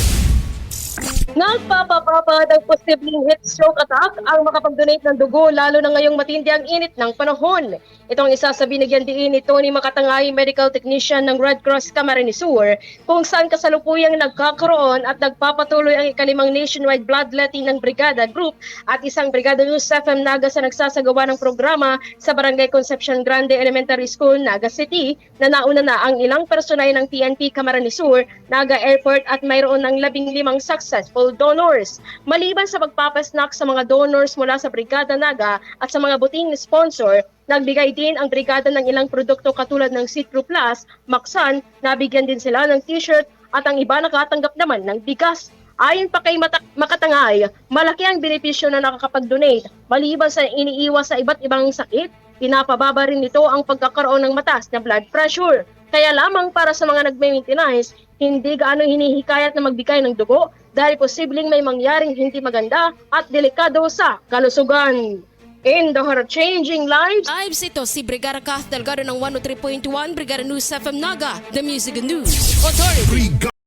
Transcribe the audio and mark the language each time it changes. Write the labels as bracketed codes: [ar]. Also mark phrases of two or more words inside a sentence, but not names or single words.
[tl] Nagpapapapa ng posibleng [en] heat stroke attack [tl] ang makapag-donate ng dugo lalo na ngayong matindi ang init ng panahon. Ito ang isa sa binigyan diin ni Tony Makatangay, [en] medical technician [tl] ng Red Cross Camarines Sur, kung saan kasalukuyang nagkakaroon at nagpapatuloy ang ikalimang [en] nationwide bloodletting [tl] ng Brigada Group at isang Brigada News FM Naga sa nagsasagawa ng programa sa Barangay Concepcion Grande Elementary School, Naga City, na nauna na ang ilang personay ng PNP Camarines Sur, Naga Airport at mayroon ng 15 [en] successful donors. [tl] Maliban sa pagpapasnak sa mga donors mula sa Brigada Naga at sa mga buting sponsor, nagbigay din ang brigada ng ilang produkto katulad ng Citro Plus, Maxan, nabigyan din sila ng t-shirt at ang iba nakatanggap naman ng bigas. Ayon pa kay Makatangay, malaki ang benepisyo na nakakapag-donate. Maliban sa iniiwas sa iba't ibang sakit, pinapababa rin nito ang pagkakaroon ng mataas na [en] blood pressure. [tl] Kaya lamang para sa mga nagme-maintenance, hindi gaano hinihikayat na magbigay ng dugo dahil posibleng may mangyaring hindi maganda at delikado sa kalusugan. [en] In the heart of changing lives, [tl] Lives ito si Brigada Kath Delgado ng 103.1 Brigada News FM Naga, [en] The Music and News Authority.